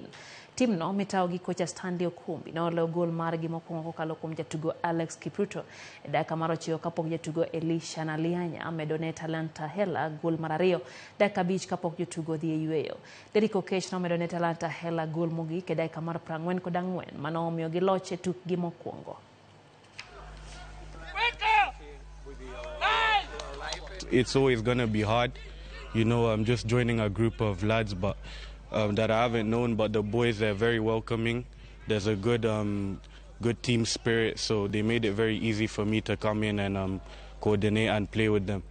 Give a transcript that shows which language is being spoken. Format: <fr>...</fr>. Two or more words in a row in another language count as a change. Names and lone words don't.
<luo>Tim no mitao gi kocha Stanley Okumbi no oloyo gol margi mokwongo kokalo kuom jatugo Alex Kipruto e dakika mar 9 kapok jatugo Elisha Nalianya amedone Talanta Hela gol mar 2 dakika 5 kapok jotugo dhi e yueyo. Derrick Okech no medone Talanta Hela gol mogik e dakika mar 44 mano omiyo gi loch e tukgi mokwongo.</luo> <en>It's always going to be hard. You know, I'm just joining a group of lads but that I haven't known, but the boys are very welcoming. There's a good team spirit, so they made it very easy for me to come in and coordinate and play with them.</en>